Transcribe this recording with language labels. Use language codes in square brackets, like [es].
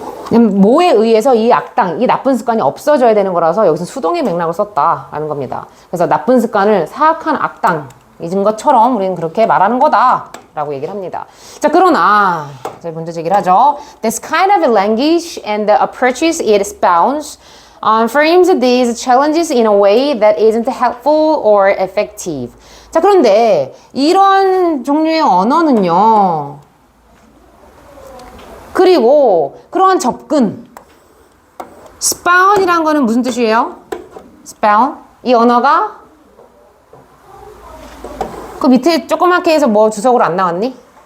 [ko] 뭐에 의해서 이 악당, 이 나쁜 습관이 없어져야 되는 거라서 여기서 수동의 맥락을 썼다라는 겁니다. 그래서 나쁜 습관을 사악한 악당인 것처럼 우리는 그렇게 말하는 거다라고 얘기를 합니다. 자, 그러나 저희 문제 제기를 하죠. [en] This kind of language and the approaches it espouns frames these challenges in a way that isn't helpful or effective. [ko] 자, 그런데 이런 종류의 언어는요. 그리고 그러한 접근 spawn이란 거는 무슨 뜻이에요? spawn? 이 언어가 그 밑에 조그맣게 해서 뭐 주석으로 안 나왔니?